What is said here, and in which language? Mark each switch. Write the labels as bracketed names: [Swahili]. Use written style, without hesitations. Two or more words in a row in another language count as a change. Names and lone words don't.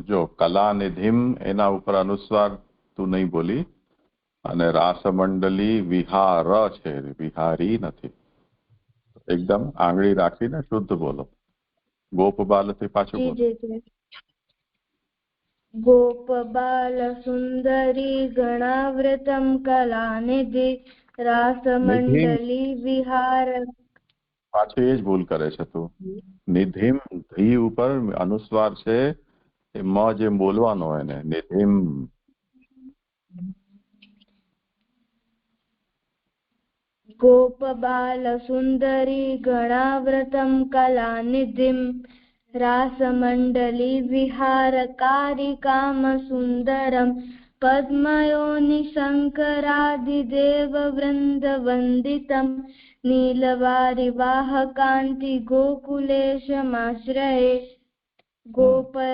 [Gujarati] જો કલાનિધિમ એના ઉપર અનુસ્વાર તું નહીં બોલી, અને રાસમંડલી વિહાર છે, વિહારી નથી. એકદમ આંગળી રાખીને શુદ્ધ બોલો. ગોપબાલ થી પાછું બોલો. [Sanskrit] गोपबालसुन्दरी गणावृतं कलानिधि रासमण्डली विहार। [Gujarati] પાછું એ જ ભૂલ કરે છે તું. નિધિમ ધી ઉપર અનુસ્વાર છે, એ મ જેમ બોલવાનો હોય ને, નિધિમ. [Sanskrit] गोपबालसुन्दरी गणावृतं कलानिधिं रासमण्डली विहारकारिकामसुन्दरं पद्मयोनिशङ्करादिदेववृन्दवन्दितं नीलवारिवाहकान्ति गोकुलेशमाश्रये गोप